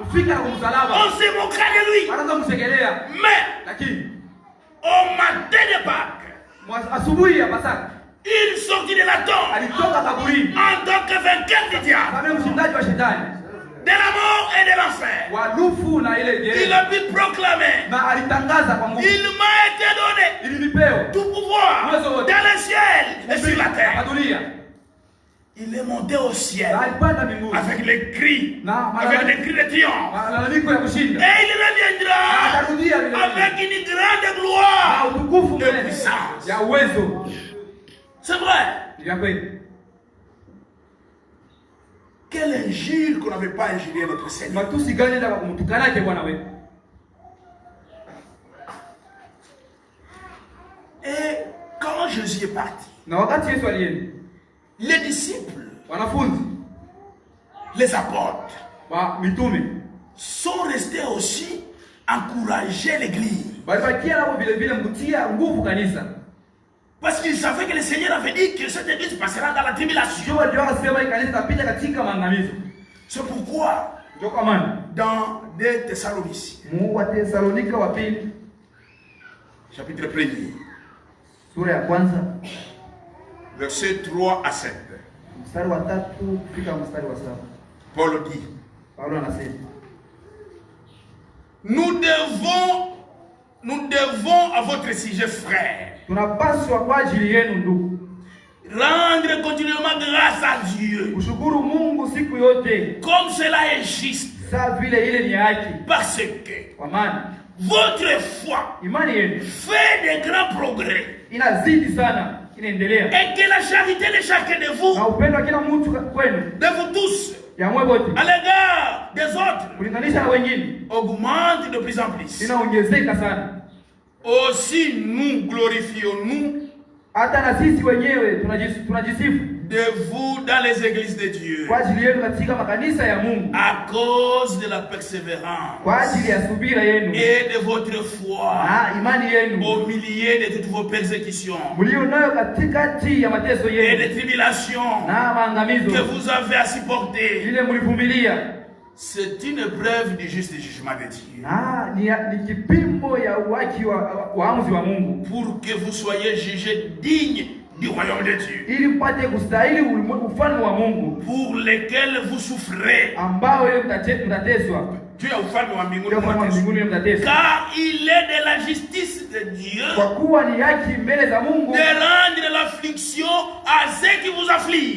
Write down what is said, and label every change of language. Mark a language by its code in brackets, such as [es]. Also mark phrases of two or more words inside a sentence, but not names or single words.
[sw] Kufika na kumsalaba. [fr] on se moquera de lui. [sw] Wanaanza kumsegelea. [fr] Mais [sw] Lakini [fr] au matin de Pâques, [sw] asubuhi ya Pasaka [fr] il sortit de la tombe [sw] alitoka kaburini [fr] en tant que vainqueur du diable, [sw] kama mshindaji wa shetani, [fr] de la mort et de l'enfer. [sw] wa lufu na ile [fr] Il [sw] gereza. [fr] a pu proclamer, [sw] Na alitangaza kwa nguvu. [fr] il m'a été donné [sw] Ilinipewa [fr] tout pouvoir dans le ciel et sur la terre. [sw] dunia. [fr] Il est monté au ciel [sw] Na alipanda mbinguni. [fr] avec les cris, [sw] Na [fr] avec les cris de triomphe. [sw] malalamiko ya kushinda. [fr] Et il reviendra [sw] Atarudia vile vile. [fr] avec une grande [sw] Na [fr] gloire. [sw] utukufu [fr] De [sw] mbele [fr] puissance. [sw] ya uwezo. [fr] C'est vrai. [sw] Ya kweli. [fr] Quelle injure qu'on n'avait pas injurié notre Seigneur. [sw] Matusi gani ndio kumtukana yake Bwana wetu. [fr] Et quand Jésus est parti, [sw] Na wakati Yesu alienda, [fr] les disciples, [sw] wanafunzi [fr] les apôtres [sw] wa mitume [fr] sont restés aussi encourager l'église. [sw] walibakia nao vile vile mkutia nguvu kanisa. [fr] Parce qu'ils savaient que le Seigneur avait dit que cette église passera dans la tribulation. [sw] Sio walijua sema hii kanisa itapita katika maangamizo. [fr] C'est pourquoi [sw] Ndio kwa maana [fr] dans 2 Thessaloniciens, [sw] wa Thessalonika wa pili [fr] chapitre 1er, [sw] sura ya kwanza [fr] versets 3 à 7, [sw] mstari wa 3 kufika mstari wa 7. [fr] Paul dit: [sw] Paulo anasema, [fr] nous devons à votre sujet, frères, [sw] tunapaswa kwa ajili yenu ndugu [fr] rendre continuellement grâce à Dieu, [sw] kushukuru Mungu siku yote, [fr] comme cela est juste, [sw] saa vile ile ni haki, [fr] parce que [sw] kwa maana [fr] votre foi [sw] imani yenu [fr] fait de grands progrès, [sw] inazidi sana, inaendelea, [fr] et que la charité de chacun de vous, [sw] na upendo wa kila mtu kwenu, [fr] de vous tous, [sw] ya mwe wote [fr] à l'égard des autres, [sw] kulinganisha na wengine [fr] augmente de plus en plus. [sw] inaongezeka sana. [fr] Aussi nous glorifions-nous [sw] Hata na sisi wenyewe tunajisifu [fr] de vous dans les églises de Dieu, [sw] kwa ajili yenu katika makanisa ya Mungu, [fr] à cause de la persévérance [sw] kwa ajili ya subira yenu [fr] et de votre foi [sw] na imani yenu [fr] au milieu de toutes vos persécutions [sw] mlio nayo katikati ya mateso [fr] et [sw] yenu [fr] des tribulations [sw] na maangamizo [fr] que vous avez à supporter. [sw] ile mlivumilia. [fr] C'est une preuve du juste jugement de Dieu, [sw] Na ni kipimo ya uwaki wa waamuzi wa Mungu, [fr] pour que vous soyez jugés dignes du royaume de Dieu, [sw] ili mpate kustahili ufalme wa Mungu [fr] pour lesquels vous souffrez. [sw] ambao ile mtateswa. [fr] Dieu est [sw] ufalme wa mbinguni Ndio kwa mbinguni ile mtateswa, [fr] car il est de la justice de Dieu [sw] kwa kuwa ni haki mbele za Mungu [fr] de rendre l'affliction à ceux qui vous affligent